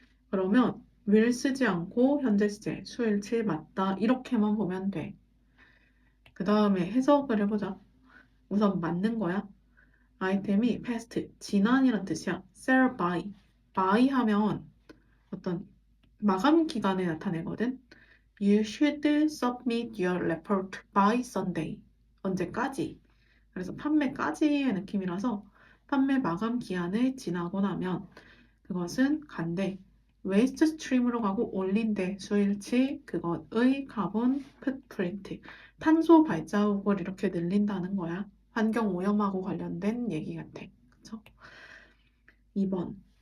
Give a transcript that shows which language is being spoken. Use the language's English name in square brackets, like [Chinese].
[Korean] 그러면 will 쓰지 않고 현재 시제, 수일치 맞다 이렇게만 보면 돼. 그 다음에 해석을 해보자. 우선 맞는 거야. 아이템이 past, 지난이란 뜻이야. [English] sell by. [Korean] by 하면 어떤 마감 기간에 나타내거든. [English] You should submit your report by Sunday. [Korean] 언제까지? 그래서 판매까지의 느낌이라서 판매 마감 기한을 지나고 나면 그것은 간대. 웨이스트 스트림으로 가고 올린대. 수일치 그것의 카본 풋프린트. 탄소 발자국을 이렇게 늘린다는 거야. 환경 오염하고 관련된 얘기 같아. 그쵸? 2번.